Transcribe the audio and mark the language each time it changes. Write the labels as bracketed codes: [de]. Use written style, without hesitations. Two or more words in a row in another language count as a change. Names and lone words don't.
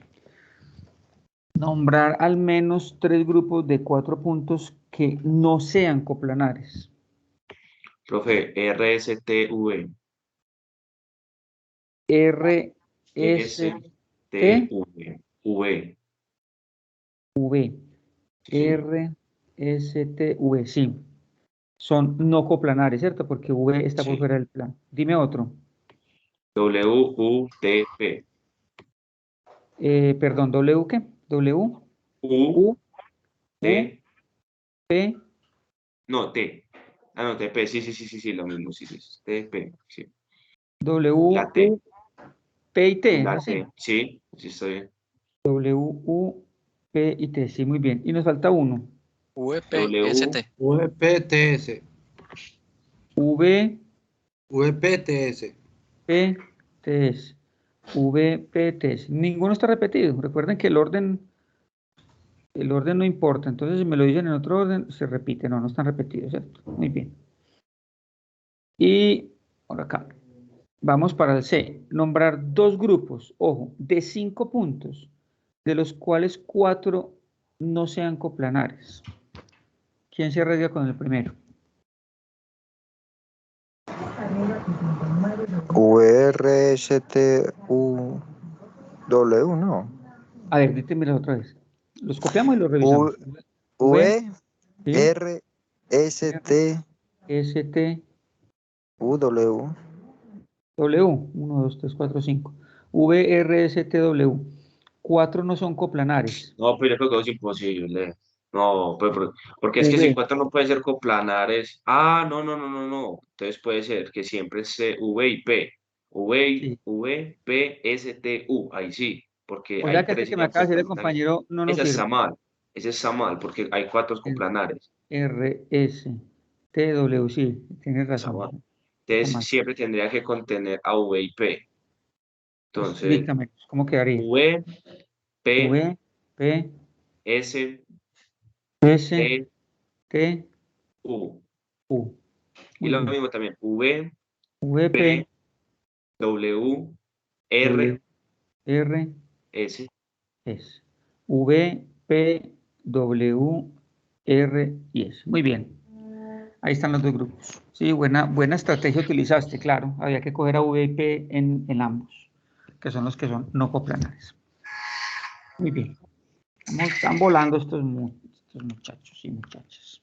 [es] Nombrar al menos 3 grupos de 4 puntos que no sean coplanares. Profe, R, S, T, V. R, S, S, T, T, V. V. V. Sí, señor. R, S, T, V. Sí. Son no coplanares, ¿cierto? Porque V está por Sí. fuera del plano. Dime otro. W, U, T, P. Perdón, ¿W qué? W, U, U, U, T. P. No, T. Ah, no, TP. Sí, sí, sí, sí, sí, lo mismo. Sí, sí. TP. Sí. W, La T. U, P y T, La así. T. Sí, sí estoy bien. W, U, P y T, sí, muy bien. Y nos falta uno. VPST. VPTS. V, VPTS. P, T, S. V, P, T, S. Ninguno está repetido. Recuerden que el orden no importa. Entonces, si me lo dicen en otro orden, se repite. No, no están repetidos, ¿cierto? Muy bien. Y por acá. Vamos para el C. Nombrar dos grupos, ojo, de 5 puntos, de los cuales 4 no sean coplanares. ¿Quién se arriesga con el primero? VRSTUW, ¿no? A ver, dítemelo otra vez. Los copiamos y los U, revisamos. V, ¿sí? R, S, T, S, T, U, W. W. 1, 2, 3, 4, 5. V, R, S, T, W. 4 no son coplanares. No, pero yo creo que es imposible. No, pues, porque es que si V. 4 no pueden ser coplanares. Ah, no, no, no, no, no. Entonces puede ser que siempre esté V y P. Sí. V, P, S, T, U. Ahí sí, porque O sea hay que este 3 que me acaba de decir el instrumentales. compañero no nos Ese sirve. está mal. Ese está mal, porque hay 4 coplanares. R, S, T, W. Sí, tienes Está razón. mal. Está Entonces mal. siempre tendría que contener a V y P. Entonces, Dígame, ¿cómo quedaría? V, P, V, P, S, S, T, T, U. U. Y Muy lo bien. mismo también. V, V, P, P, W, W, R, R, S. S. V, P, W, R y S. Muy bien. Ahí están los dos grupos. Sí, buena estrategia utilizaste, claro. Había que coger a V y P en ambos, que son los que son no coplanares. Muy bien. Están volando estos muchachos y muchachas.